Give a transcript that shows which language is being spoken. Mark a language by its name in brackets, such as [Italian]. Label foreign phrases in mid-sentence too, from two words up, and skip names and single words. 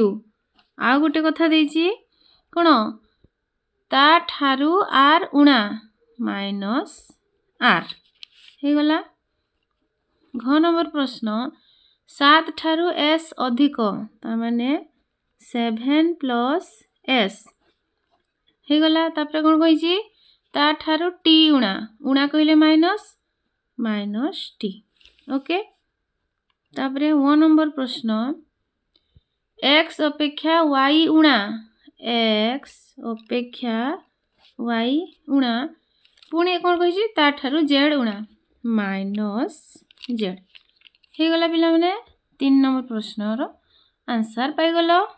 [Odia] ଆ ଗୋଟେ କଥା ଦେଉଛି କଣ ତା ଠାରୁ r ଊଣା ମାଇନସ r ହେଇଗଲା। ଘ ନମ୍ବର ପ୍ରଶ୍ନ 7 ଠାରୁ s ଅଧିକ ତା ମାନେ 7 ପ୍ଲସ s ହେଇଗଲା। ତାପରେ କଣ କହିଛି ତା ଠାରୁ t ଊଣା, ଊଣା କହିଲେ ମାଇନସ ମାଇନସ t। ଓକେ। ତାପରେ 1 ନମ୍ବର ପ୍ରଶ୍ନ x ଅପେକ୍ଷା y ଊଣା, x ଅପେକ୍ଷା y ଊଣା ପୁଣି କଣ କହିଛି ତା ଠାରୁ z ଊଣା ମାଇନସ z ହେଇଗଲା ପିଲାମାନେ 3 ନମ୍ବର ପ୍ରଶ୍ନର ଆନସର पाइगल।